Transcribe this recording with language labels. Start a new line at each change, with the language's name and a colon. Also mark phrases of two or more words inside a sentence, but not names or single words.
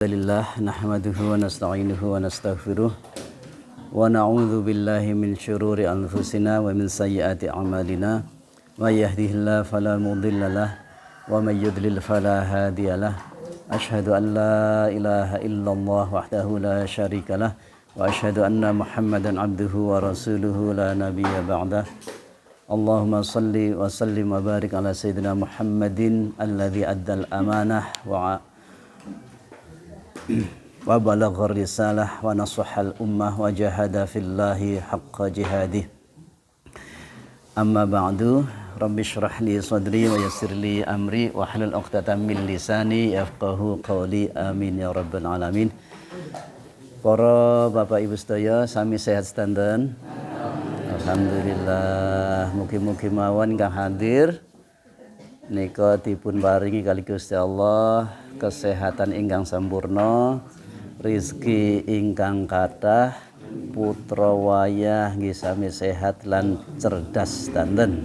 Arabic: الحمد لله نحمده ونستعينه ونستغفره ونعوذ بالله من شرور أنفسنا ومن سيئات أعمالنا من يهده الله فلا مضل له ومن يضلل فلا هادي له أشهد أن لا إله إلا الله وحده لا شريك له وأشهد أن محمدا عبده ورسوله لا نبي بعده. اللهم صل وسلم وبارك على سيدنا محمد الذي أدى الأمانة وبلغ الرسالة ونصح الأمة وجاهد في الله حق جهاده. أما بعد، رب اشرح لي صدري ويسر لي أمري واحلل عقدة من لساني يفقهوا قولي, آمين يا رب العالمين.
Javanese: Para bapak ibu sedaya sami sehat sedanten. Alhamdulillah, mugi-mugi mawon ingkang hadir nika dipun paringi kali Gusti Allah kesehatan ingkang sampurna, rezeki ingkang kathah, putra wayah nggih sami sehat lan cerdas danten.